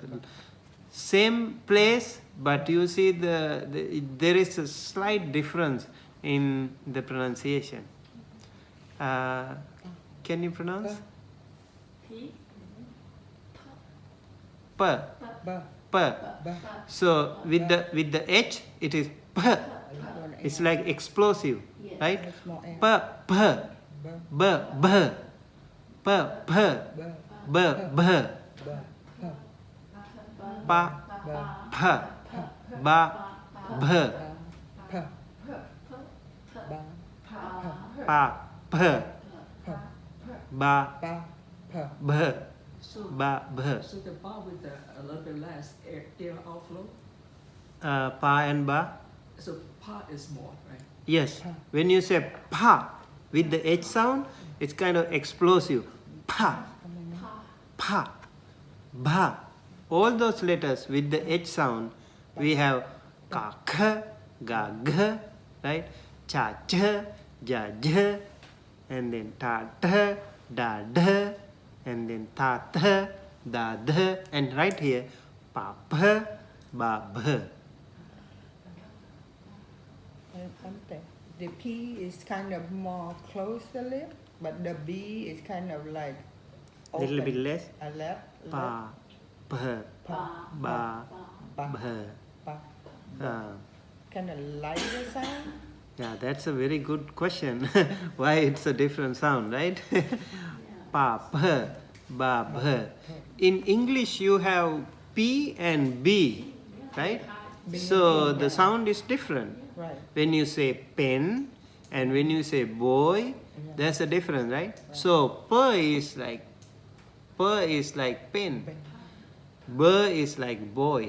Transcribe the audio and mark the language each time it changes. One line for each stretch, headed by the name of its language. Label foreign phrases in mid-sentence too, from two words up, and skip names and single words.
English: Same place, but you see there is a slight difference in the pronunciation. Can you pronounce? P. P. P. So with the H, it is P. It's like explosive, right? P. P. B. B. P. P. B. B. Pa. Pa. Ba. Bh. Pa. P. Ba. Bh. Ba. Bh. So the ba with a little bit less air outflow? Pa and ba? So pa is more, right? Yes. When you say pa with the H sound, it's kind of explosive. Pa. Pa. Ba. All those letters with the H sound, we have ka, kha, ga, gha, right? Cha, cha, ja, ja, and then ta, ta, da, da, and then ta, ta, da, da, and right here, pa, pa, ba, bha. The P is kind of more close the lip, but the B is kind of like A little bit less. A left. Pa, bh, ba, bh. Kind of lighter sound? Yeah, that's a very good question. Why it's a different sound, right? Pa, bh, ba, bh. In English, you have P and B, right? So the sound is different. Right. When you say pen and when you say boy, there's a difference, right? So per is like pen, b is like boy.